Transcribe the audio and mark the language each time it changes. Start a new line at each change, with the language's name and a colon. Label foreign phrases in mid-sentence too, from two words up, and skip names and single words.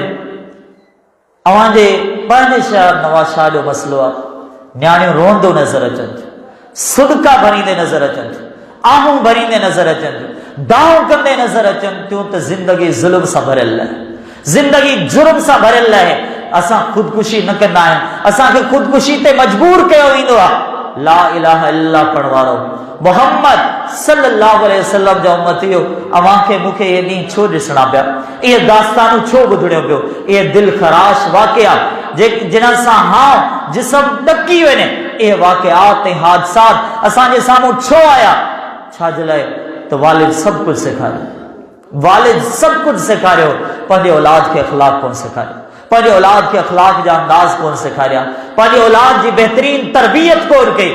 Sindhi: अव्हांजे पंहिंजे शहर नवाज़ शाह जो मसइलो आहे, न्याणियूं रोंदो नज़र अचनि थियूं, सुदका भरींदे नज़र अचनि थियूं, आहूं भरींदे नज़र अचनि थियूं, दाव कंदे नज़र अचनि थियूं, त ज़िंदगी ज़ुल्म सां भरियल आहे, ज़िंदगी जुर्म सां भरियल आहे। असां ख़ुदकुशी न कंदा आहियूं, असांखे ख़ुदकुशी ते मजबूर कयो वेंदो आहे,
Arabic: لا إله إلا الله
Sindhi: पढ़वारो मोहम्मद
Arabic: صلى الله عليه وسلم
Sindhi: जो उम्मतियो अवां खे मूंखे ये ॾींहुं छो ॾिसणा पिया, इहे दास्तानूं छो ॿुधणियो पियो, इहे दिल ख़राश वाक़िया जिन्हनि सां हां जिस्म ॾकी वञे, इहे वाक़ियात ऐं हादसात असांजे साम्हूं छो आया? छाजे लाइ? त वालिद सभु कुझु सेखारियो, वालिद सभु कुझु सेखारियो, पंहिंजे औलाद खे अख़लाक कोन सेखारियो, पंहिंजे औलाद खे अख़लाक जा अंदाज़ कोन सेखारिया, पंहिंजे औलाद जी बहितरीन तरबियत कोन कई।